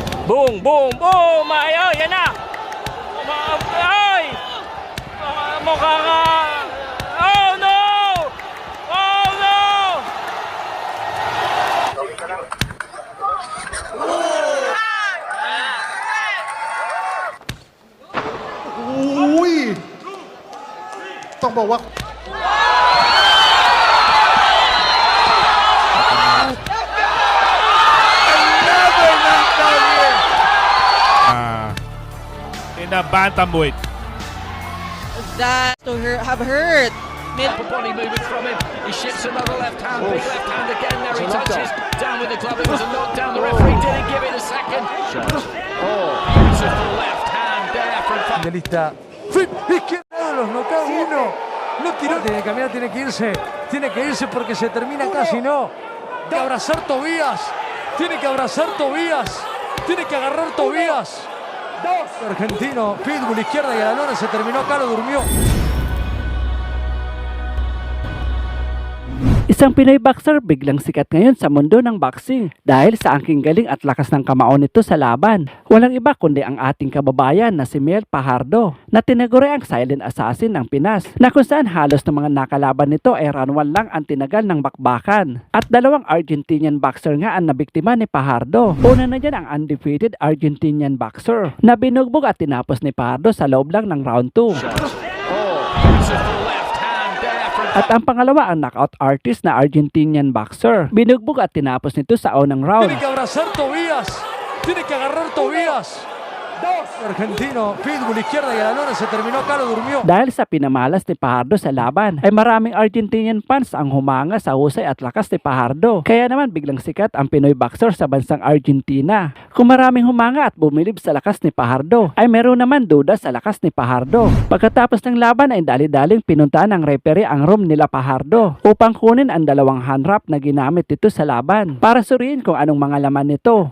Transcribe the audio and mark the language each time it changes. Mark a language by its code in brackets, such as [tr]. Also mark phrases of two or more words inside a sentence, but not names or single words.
[tl] Boom, boom, boom! Ay, oh, yan na! Ay! Mukha ka! [en] Oh, no! Oh, no! [th] อุ้ยต้องบอกว่า [en] In the bantamweight. That to have hurt. Body movement from him. He shifts another left hand. Big left hand again. There he touches. Down with the glove. It was a knockdown. The referee didn't give it a second. Beautiful left hand there from. [es] Lista. Izquierdo, los nocao uno. No tiró, tiene que caminar, tiene que irse. Tiene que irse porque se termina casi, no. Tiene que abrazar Tobías. Tiene que abrazar Tobías. Tiene que agarrar Tobías. Argentino, Pitbull izquierda y a la lona se terminó acá, lo durmió. [tl] Isang Pinoy boxer biglang sikat ngayon sa mundo ng boxing dahil sa angking galing at lakas ng kamao nito sa laban. Walang iba kundi ang ating kababayan na si Mel Fajardo na tinaguri ang [en] silent assassin [tl] ng Pinas na kung saan halos ng mga nakalaban nito ay ranwan lang ang tinagal ng bakbakan. At dalawang [en] Argentinian boxer [tl] nga ang nabiktima ni Fajardo. Una na dyan ang [en] undefeated Argentinian boxer [tl] na binugbog at tinapos ni Fajardo sa loob lang ng round 2. At ang pangalawa ang [en] knockout artist [tl] na [en] Argentinian boxer. [tl] Binugbog at tinapos nito sa unang round. [es] Tiene que abrazar Tobías. Tiene que agarrar Tobías. Argentino, Pitbull izquierda y a la lona se terminó acá, lo durmió. [tl] Dahil sa pinamalas ni Fajardo sa laban, ay maraming [en] Argentinian fans [tl] ang humanga sa husay at lakas ni Fajardo. Kaya naman biglang sikat ang Pinoy boxer sa bansang Argentina. Kung maraming humanga at bumilib sa lakas ni Fajardo, ay meron naman duda sa lakas ni Fajardo. Pagkatapos ng laban ay dali-daling pinuntahan ng referee ang room nila Fajardo upang kunin ang dalawang [en] hand wrap [tl] na ginamit dito sa laban para suriin kung anong mga laman nito.